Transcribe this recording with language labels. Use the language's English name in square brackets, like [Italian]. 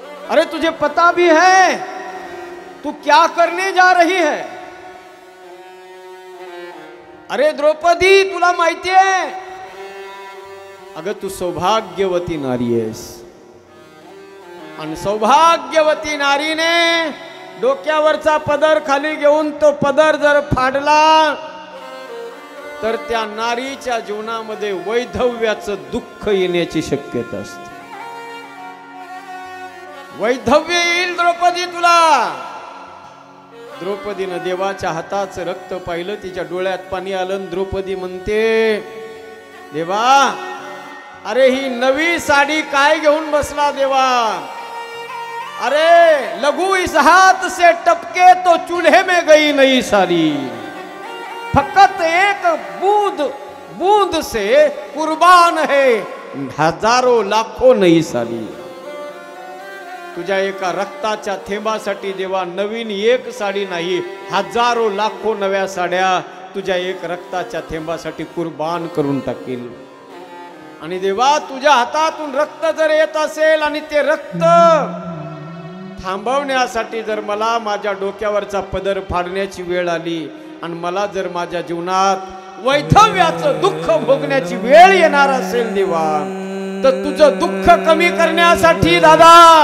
[Hindi] अरे तुझे पता भी है तू क्या करने जा रही है? [Marathi] अरे द्रौपदी तुला माहिती आहे, अगं तू सौभाग्यवती नारी आहेस आणि सौभाग्यवती नारीने डोक्यावरचा पदर खाली घेऊन तो पदर जर फाडला तर त्या नारीच्या जीवनामध्ये वैधव्याचं दुःख येण्याची शक्यता असते। वैधव्य येईल द्रौपदी तुला। द्रौपदीनं देवाच्या हाताचं रक्त पाहिलं, तिच्या डोळ्यात पाणी आलं। द्रौपदी म्हणते, देवा अरे ही नवी साडी काय घेऊन बसला देवा? [Hindi] अरे लघु इस हाथ से टपके तो चूल्हे में गई नई साड़ी, फकत एक बूंद से कुर्बान है हजारों लाखों नई साड़ी। [Marathi] तुझ्या एका रक्ताच्या थेंबासाठी देवा नवीन एक साडी नाही, हजारो लाखो नव्या साड्या तुझ्या एक रक्ताच्या थेंबासाठी कुर्बान करून टाकील। आणि देवा तुझ्या हातातून रक्त जर येत असेल आणि ते रक्त थांबवण्यासाठी जर मला माझ्या डोक्यावरचा पदर फाडण्याची वेळ आली आणि मला जर माझ्या जीवनात वैधव्याचं दुःख भोगण्याची वेळ येणार असेल देवा, तर तुझं दुःख कमी करण्यासाठी दादा,